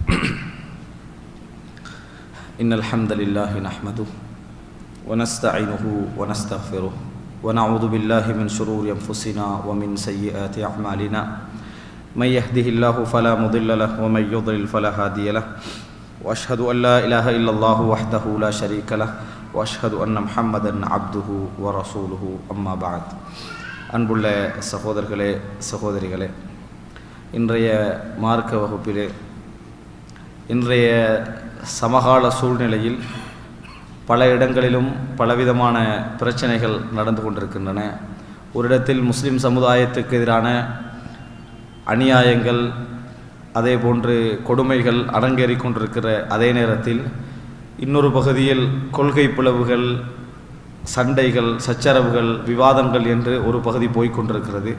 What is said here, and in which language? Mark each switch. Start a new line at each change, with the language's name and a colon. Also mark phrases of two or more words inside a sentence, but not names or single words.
Arabic: إن الحمد لله نحمده ونستعينه ونستغفره ونعوذ بالله من شرور أنفسنا ومن سيئات أعمالنا. من يهده الله فلا مضل له ومن يضلل فلا هادي له. وأشهد أن لا إله إلا الله وحده لا شريك له وأشهد أن محمدا عبده ورسوله أما بعد.
Tamil: அன்புள்ள சகோதரர்களே சகோதரிகளே, இன்றைய மார்க்க வகுப்பிலே இன்றைய சமகால சூழ்நிலையில் பல இடங்களிலும் பலவிதமான பிரச்சனைகள் நடந்து கொண்டிருக்கின்றன. ஒரு இடத்தில் முஸ்லிம் சமுதாயத்துக்கு எதிரான அநியாயங்கள், அதே போன்று கொடுமைகள் அரங்கேறி கொண்டிருக்கிற அதே நேரத்தில் இன்னொரு பகுதியில் கொள்கை பிளவுகள், சண்டைகள், சச்சரவுகள், விவாதங்கள் என்று ஒரு பகுதி போய்கொண்டிருக்கிறது.